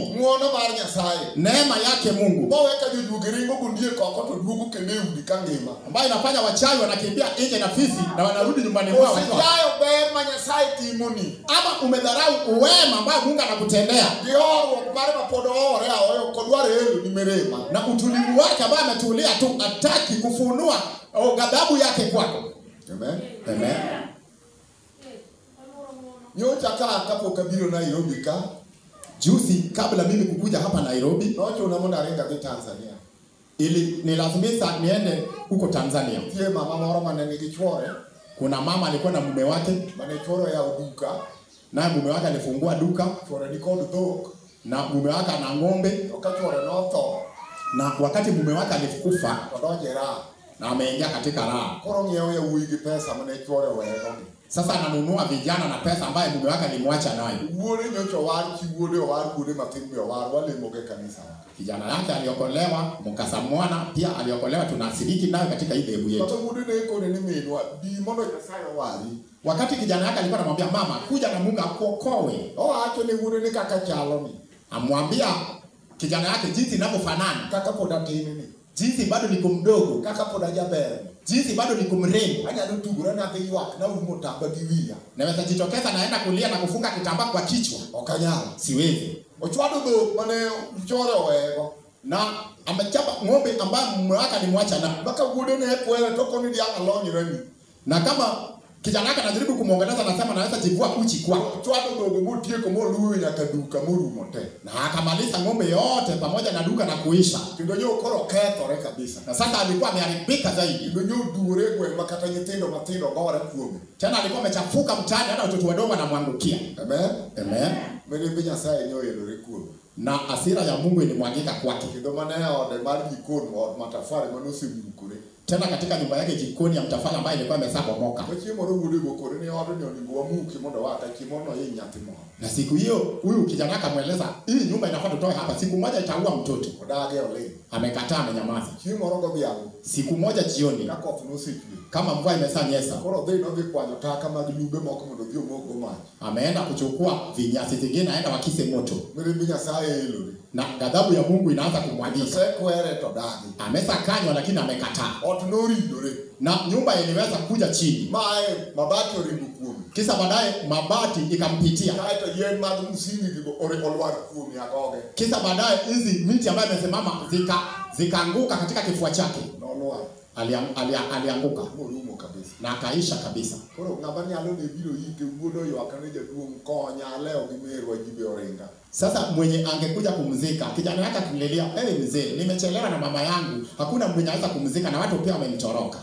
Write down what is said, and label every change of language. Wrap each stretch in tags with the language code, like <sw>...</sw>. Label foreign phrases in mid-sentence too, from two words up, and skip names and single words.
<luo>Ng'wono mar Nyasaye.</luo> <sw>Neema yake Mungu.</sw> <luo>Boweka jojuoge ringo gundie koko to duogo kendo e udi ka ngima.</luo> <sw>Ambayo inafanya wachawi wanakimbia nje na fisi na wanarudi nyumbani mwao.</sw> <luo>Usijayo ber ma Nyasaye timoni.</luo> <sw>Ama umedharau uwema ambao Mungu anakutendea.</sw> <luo>Gihorruok mare mapod hore aoyo kodwaro elo ni mirima.</luo> <sw>Na utulivu wake ambao ametulia tu ataki kufunua ghadhabu yake kwako. Amen. Amen.</sw> <luo>Nyocha kapok abiro Nairobi ka.</luo> <sw>Juzi kabla mimi kukuja hapa Nairobi,</sw> <luo>nocho unamona ringa ki Tanzania.</luo> <sw>Ili nilazimisha niende huko Tanzania.</sw> <luo>Tie mama moro mane nigi chwore.</luo> <sw>Kuna mama alikuwa na mume wake,</sw> <luo>mane chwore ya duka.</luo> <sw>Na mume wake alifungua duka.</sw> <luo>Chwore ni kod dhok.</luo> <sw>Na mume wake ana ng'ombe.</sw> <luo>Oka chwore no tho.</luo> <sw>Na wakati mume wake alikufa,</sw> <luo>odonje raha.</luo> <sw>Na ameingia katika raha.</sw> <luo>Koro ng'iewo ya wuoyi gi pesa mane chwore wero.</luo> <sw>Sasa ananunua vijana na pesa ambaye mume wake alimwacha nayo.</sw> <luo>Wuode nyocho war chi wuode war wuode matin mi war wale moge kanisa.</luo> <sw>Kijana yake aliokolewa, mkasa mwana pia aliokolewa, tunashiriki nayo katika ile dhehebu yetu. Sasa</sw> <luo>wuode ne kone ni minwa bi mondo Nyasaye wari.</luo> <sw>Wakati kijana yake alikuwa anamwambia mama, kuja na Mungu akuokoe.</sw> <luo>Acho ni wuode ni kaka chalo ni.</luo> <sw>Amwambia kijana yake jinsi inavyofanana,</sw> <luo>kaka poda tini ni.</luo> <sw>Jinsi bado niko mdogo,</sw> <luo>kaka poda jaber.</luo> <sw>Jinsi bado niko mrembo.</sw> <luo>Anyalo tugura na ke ywak na umo tamba gi wiya.</luo> <sw>Naweza jitokeza naenda kulia na kufunga kitambaa kwa kichwa.</sw> <luo>Okanyala.</luo> <sw>Siwezi.</sw> <luo>Ochwado dhok mane chore owego.</luo> <sw>Na amechapa ng'ombe ambaye mume wake alimwacha na</sw> <luo>mpaka wuode ne kwere to koni dia alonyre ni.</luo> <sw>Na kama kijana yake anajaribu kumuongeleza anasema naweza jivua uchi kwa.</sw> <luo>Ochwado dhok motieko moluwe nyaka duka morumo te.</luo> <sw>Na akamaliza ng'ombe yote pamoja na duka na kuisha.</sw> <luo>Kendo nyo koro kethore kabisa.</luo> <sw>Na sasa alikuwa ameharibika zaidi.</sw> <luo>Kendo nyo dure gwe makata nyithindo matindo gore kuome.</luo> <sw>Tena alikuwa amechafuka mtaani hata watoto wadogo wanamwangukia. Amen. Amen.</sw> <luo>Mirimbi Nyasaye nyo yelore kuome.</luo> <sw>Na hasira ya Mungu ilimwagika kwake.</sw> <luo>Kendo mane ode mar jikon od matafari manosemukore.</luo> <sw>Tena katika nyumba yake jikoni ya mtafali ambaye ilikuwa imesabomoka.</sw> <luo>Chiemo wuode gokore ni ode ni oningo wamuki mondo wata chimono hii nyathi mo.</luo> <sw>Na siku hiyo huyu kijana akamweleza hii nyumba inafaa tutoe hapa, siku moja itaua mtoto.</sw> <luo>Odage ole.</luo> <sw>Amekataa, amenyamaza.</sw> <luo>Chiemo rongo biago.</luo> <sw>Siku moja jioni,</sw> <luo>na koth nosechwe.</luo> <sw>Kama mvua imesanyesha,</sw> <luo>koro dhi no dhi kwanyo taka mag lube moko mondo dhi omoko mach.</luo> <sw>Ameenda kuchukua vinyasi vingine aenda wakise moto.</sw> <luo>Mirimbi Nyasaye elore.</luo> <sw>Na ghadhabu ya Mungu inaanza kumwagika.</sw> <luo>Sekwere to dagi.</luo> <sw>Amesakanywa lakini amekataa.</sw> <luo>Ot noridore.</luo> <sw>Na nyumba iliweza kuja chini.</sw> <luo>Mae mabati oringo kuome.</luo> <sw>Kisa baadaye mabati ikampitia.</sw> <luo>Kaito yen mag msingi gigo olwar kuome agoge.</luo> <sw>Kisa baadaye hizi miti ambayo imesimama zikaanguka katika kifua chake.</sw> <luo>Nolwar.</luo> <sw>Alianguka.</sw> <luo>Morumo kabisa.</luo> <sw>Na akaisha kabisa.</sw> <luo>Koro ng'ama nyalo ne biro yike wuodo ywak ne jaduong' konya leo gi merwa jibe oringa.</luo> <sw>Sasa mwenye angekuja kumzika, kijana yake akimlilia, mzee, nimechelewa na mama yangu, hakuna mwenye anaweza kumzika na watu pia wamenitoroka.</sw>